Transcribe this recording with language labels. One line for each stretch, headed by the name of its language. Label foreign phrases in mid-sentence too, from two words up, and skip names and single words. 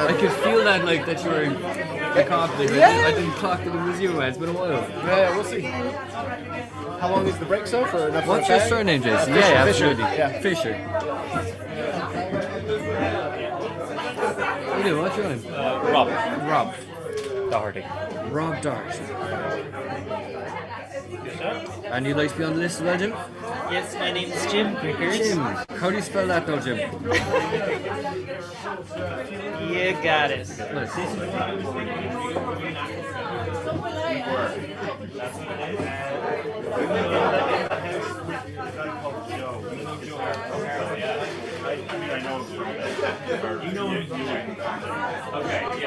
English: I could feel that, like, that you were confident. Yeah. I didn't clock that it was you, man. It's been a while. Yeah, we'll see. How long is the break, sir? For enough What's for a your bag? surname, Jason? Fisher, Yeah, Fisher. absolutely. Yeah. Fisher. What do you do? What's your name? Rob. Rob. Doherty. Rob Doherty. And you'd like to be on the list as well, Jim? Yes, my name is Jim Crickers. Jim. How do you spell that though, Jim? You got it. Okay, yeah.